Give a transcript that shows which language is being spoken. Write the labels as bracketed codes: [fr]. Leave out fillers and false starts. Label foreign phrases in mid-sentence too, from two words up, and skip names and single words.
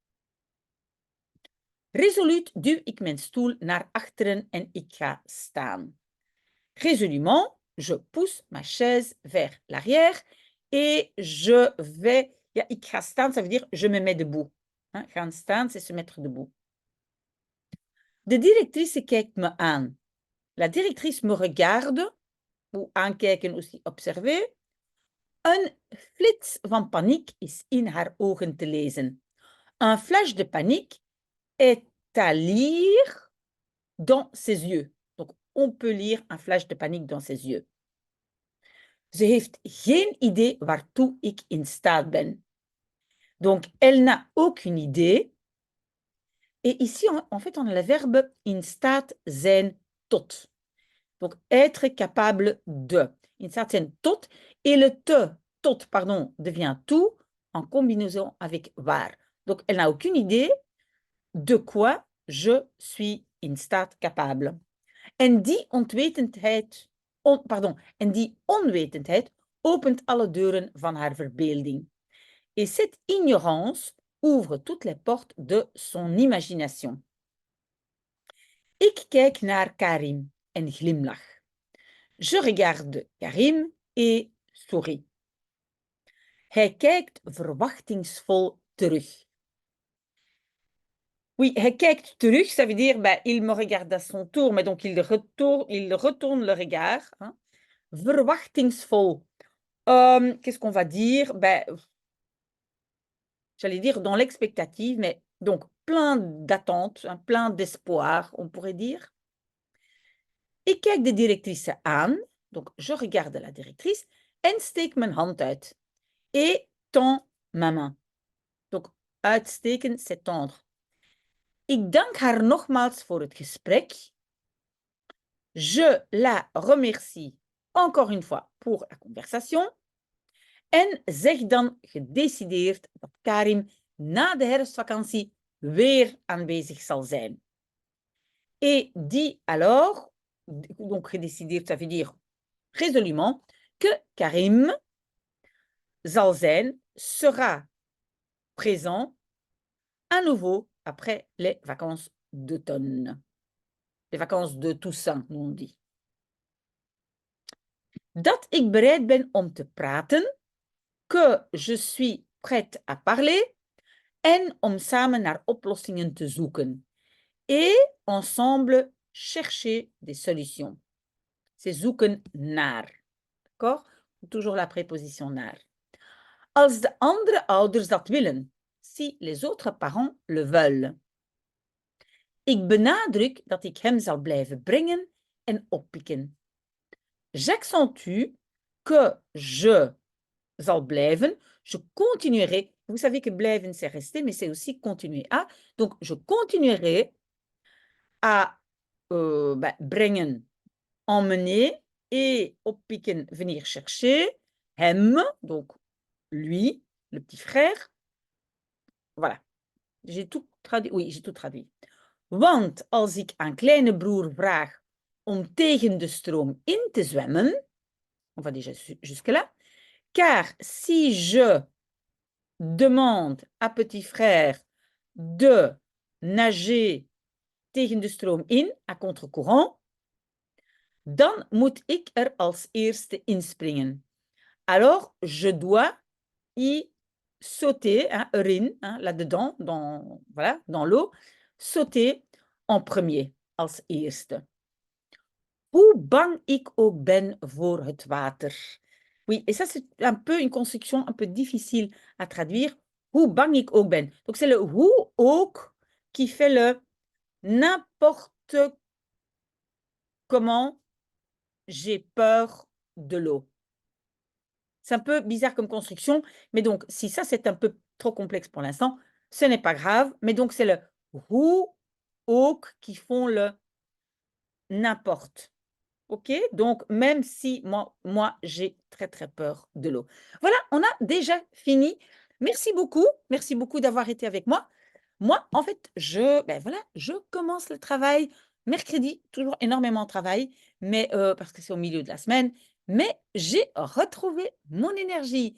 [nl] Resoluut duw ik mijn stoel naar achteren en ik ga staan. [fr] Résolument, je pousse ma chaise vers l'arrière et je vais... [nl] Ja, ik ga staan, [fr] ça veut dire je me mets debout. Hein, [nl] gaan staan, [fr] c'est se mettre debout. [nl] De directrice kijkt me aan. [fr] La directrice me regarde, ou aankijken, aussi observer. [nl] Een flits van paniek is in haar ogen te lezen. [fr] Un flash de panique est à lire dans ses yeux. Donc, on peut lire un flash de panique dans ses yeux. [nl] Ze heeft geen idee waartoe ik in staat ben. [fr] Donc, elle n'a aucune idée. Et ici, en fait, on a le verbe [nl] in staat zijn tot. [fr] Donc, être capable de. [nl] In staat zijn tot. [fr] Et le tot, pardon, devient tout en combinaison avec waar. Donc, elle n'a aucune idée de quoi je suis [nl] in staat [fr] capable. [nl] En die onwetendheid opent alle deuren van haar verbeelding. [fr] Et cette ignorance ouvre toutes les portes de son imagination. [nl] Ik kijk naar Karim en glimlach. [fr] Je regarde Karim et souris. [nl] Hij kijkt verwachtingsvol terug. Oui, hij kijkt terug, [fr] ça veut dire, ben, il me regarde à son tour, mais donc il retourne le regard. Hein. Verwachtingsvol. Qu'est-ce qu'on va dire? Ben, j'allais dire dans l'expectative, mais donc plein d'attentes, hein, plein d'espoir, on pourrait dire. [nl] Ik kijk de directrice aan, [fr] donc je regarde la directrice, [nl] en steek mijn hand uit. [fr] Et tend ma main. Donc uitsteken, c'est tendre. [nl] Ik dank haar nogmaals voor het gesprek. [fr] Je la remercie encore une fois pour la conversation. [nl] En zeg dan gedecideerd dat Karim na de herfstvakantie weer aanwezig zal zijn. [fr] Et dis alors, donc gedecideerd, ça veut dire résolument, que Karim [nl] zal zijn, [fr] sera présent à nouveau après les vacances d'automne. Les vacances de Toussaint, nous on dit. [nl] Dat ik bereid ben om te praten, [fr] que je suis prête à parler, [nl] en om samen naar oplossingen te zoeken. [fr] Et ensemble chercher des solutions. C'est [nl] zoeken naar. [fr] D'accord? Toujours la préposition naar. [nl] Als de andere ouders dat willen. [fr] Si les autres parents le veulent. [nl] Ik benadruk dat ik hem zal blijven brengen en oppikken. [fr] J'accentue que je [nl] zal blijven, [fr] je continuerai. Vous savez que blijven, c'est rester, mais c'est aussi continuer à. Donc, je continuerai à brengen, emmener, et oppikken, venir chercher, hem, donc lui, le petit frère. Voilà. J'ai tout traduit. Oui, j'ai tout traduit. [nl] Want als ik aan kleine broer vraag om tegen de stroom in te zwemmen, [fr] on va déjà jusque-là, car si je demande à petit frère de nager [nl] tegen de stroom in, [fr] à contre-courant, [nl] dan moet ik er als eerste inspringen. [fr] Alors, je dois y sauter, hein, erin, hein, là-dedans, dans l'eau, sauter en premier, [nl] als eerste. Hoe bang ik ook ben voor het water. [fr] Oui, et ça, c'est un peu une construction un peu difficile à traduire. [nl] Hoe bang ik ook ben. [fr] Donc, c'est le [nl] hoe ook [fr] qui fait le n'importe comment j'ai peur de l'eau. C'est un peu bizarre comme construction, mais donc, si ça, c'est un peu trop complexe pour l'instant, ce n'est pas grave. Mais donc, c'est le [nl] hoe ook [fr] qui font le n'importe. OK? Donc, même si moi j'ai très, très peur de l'eau. Voilà, on a déjà fini. Merci beaucoup d'avoir été avec moi. Moi, en fait, je commence le travail mercredi, toujours énormément de travail, mais parce que c'est au milieu de la semaine, mais j'ai retrouvé mon énergie.